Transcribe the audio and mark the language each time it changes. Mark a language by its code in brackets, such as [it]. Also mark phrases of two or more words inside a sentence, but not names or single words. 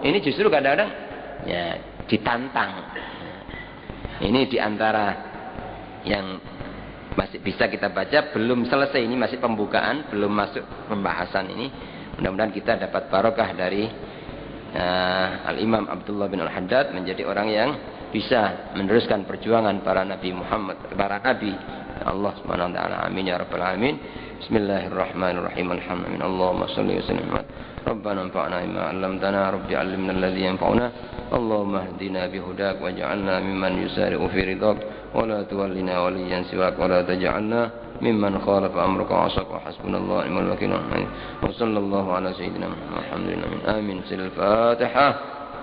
[id] Ini justru kadang-kadang ya ditantang. Ini diantara yang masih bisa kita baca, belum selesai, ini masih pembukaan, belum masuk pembahasan ini. Mudah-mudahan kita dapat barokah dari Al-Imam Abdullah bin Al-Haddad menjadi orang yang bisa meneruskan perjuangan para Nabi Muhammad, para Nabi Allah [ar] سبحانه وتعالى. آمين يا رب العالمين. بسم الله الرحمن الرحيم. الحمد لله. اللهم صل وسلم. ربنا انفعنا بما علمتنا، رب علمنا الذي ينفعنا. اللهم اهدنا بهداك واجعلنا ممن يسارع في رضاك ولا تولنا وليا سواك ولا تجعلنا ممن خالف أمرك وعصاك وحسبنا الله ونعم الوكيل. وصلى الله على سيدنا محمد. [id] Amin. Sil Fatihah.